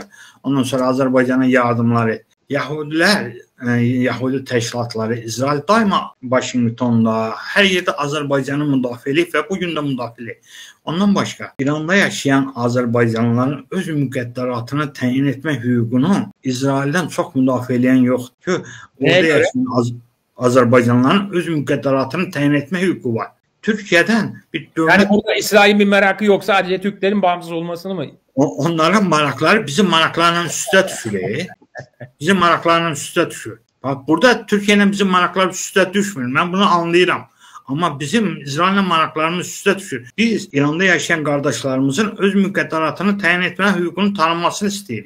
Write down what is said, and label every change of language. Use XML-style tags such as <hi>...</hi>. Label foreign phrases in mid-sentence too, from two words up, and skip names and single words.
<az>Ondan sonra Azərbaycana yardımları, Yahudilər, Yahudi təşkilatları, İsrail daima Washingtonda, hər yerdə Azərbaycanı müdafiə edib və bugün də müdafiə edib. Ondan başqa, İranda yaşayan Azərbaycanlıların öz müqəddəratını təyin etmək hüququnu İsraildən çox müdafiə edən yoxdur ki, orada yaşayan Azərbaycanlıların öz müqəddəratını təyin etmək hüququ var.</az> <tr>Türkiye'den bir dövlət... Yani burada İsrail'in bir merakı yok, sadece Türklerin bağımsız olmasını mı?</tr> <az>Onların maraqları bizim maraqlarla üstə düşür. Bizim maraqlarla üstə düşür.</az> <tr>Bak burada Türkiye'nin</tr> <az>bizim maraqlar üstə düşmür.</az> <tr>Ben bunu anlayıram.</tr> <az>Ama bizim İsrail'le maraqlarımız üstə düşür. Biz İranda yaşayan qardaşlarımızın öz müqəddəratını təyin etmə hüququnun tanınmasını istəyirik.</az>